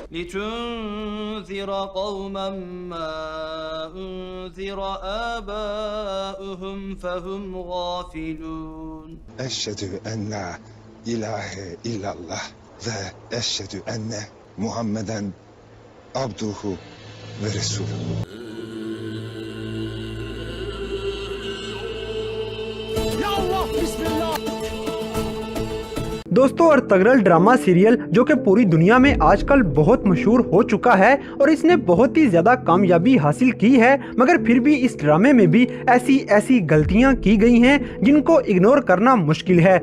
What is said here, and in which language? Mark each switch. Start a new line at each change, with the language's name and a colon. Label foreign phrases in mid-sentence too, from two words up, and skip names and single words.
Arabic: لتنذر قوما ما أنذر آباؤهم فهم غافلون. أشهد أن لا إله إلا الله وأشهد أن محمدا عبده ورسوله. يا الله، بسم الله.
Hindi: दोस्तों, अर्तगरल ड्रामा सीरियल जो कि पूरी दुनिया में आजकल बहुत मशहूर हो चुका है और इसने बहुत ही ज्यादा कामयाबी हासिल की है, मगर फिर भी इस ड्रामे में भी ऐसी ऐसी गलतियां की गई हैं जिनको इग्नोर करना मुश्किल है।